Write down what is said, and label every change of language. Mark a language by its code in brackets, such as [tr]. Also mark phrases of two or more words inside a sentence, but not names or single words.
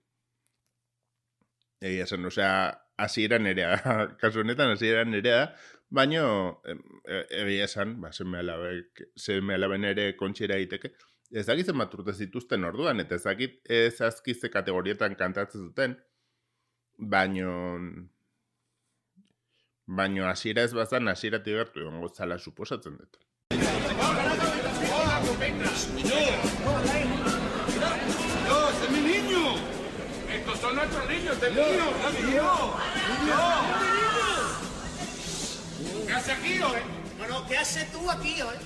[eu] Egia esan, osea, hasieran nerea, kasu honetan hasieran nerea da, baina egia esan, seme-alaben ere kontxera egiteke, ez dakit zenbat urte zituzten orduan, eta ez dakit zazkize kategorietan kantatzen duten, baina hasiera ez bazan, hasieratik gertu egongo zala suposatzen dut. [es] ¡Es mi niño! ¡Estos son nuestros niños! ¡Es mío! ¿Qué haces aquí, hoy? Bueno, ¿qué haces tú aquí, hoy?